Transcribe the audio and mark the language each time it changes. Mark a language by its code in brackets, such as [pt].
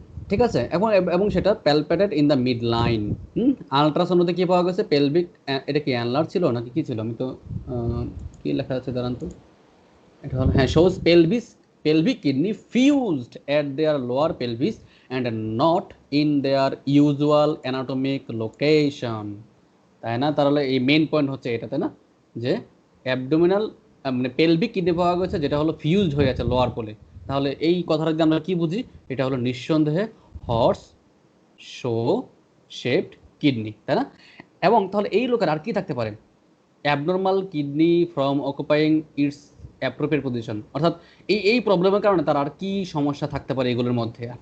[bn] ঠিক আছে, এবং সেটা [en] Palpated in the mid line. [bn] আলট্রাসাউন্ডে কি পাওয়া গেছে? পেলভিক, এটা কি অ্যানলার ছিল নাকি কি ছিল? আমি তো কি লেখা আছে দাঁড়ান তো, এটা হলো হ্যাঁ, [en] Shows pelvic kidney fused at their lower pelvis and not in their usual anatomic location। [bn] তাই না? তাহলে এই মেইন পয়েন্ট হচ্ছে এটা, তাই না, যে অ্যাবডোমিনাল মানে পেলভিক কিডনি পাওয়া গেছে যেটা হলো ফিউজড হয়ে আছে লোয়ার পোলে। তাহলে এই কথাটা যদি আমরা কি বুঝি? এটা হলো নিঃসন্দেহে হর্স শো শেপড কিডনি, তাই না? এবং তাহলে এই লোকের আর কি থাকতে পারে? [en] abnormal kidney from occupying its appropriate position, [bn] অর্থাৎ এই প্রবলেমের কারণে তার আর কি সমস্যা থাকতে পারে এগুলোর মধ্যে?